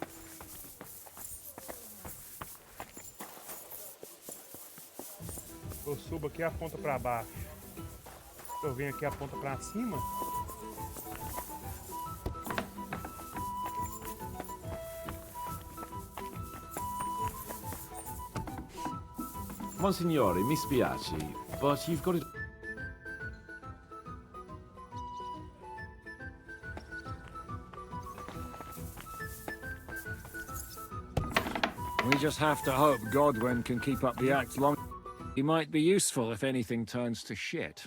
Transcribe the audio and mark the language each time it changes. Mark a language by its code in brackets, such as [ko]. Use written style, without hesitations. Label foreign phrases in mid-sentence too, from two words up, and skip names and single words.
[pt] Eu subo aqui e aponta para baixo. Eu venho aqui e aponta para cima. [it] Monsignore, mi spiace, [en] but you've got it. We just have to hope Godwin can keep up the act long. He might be useful if anything turns to shit.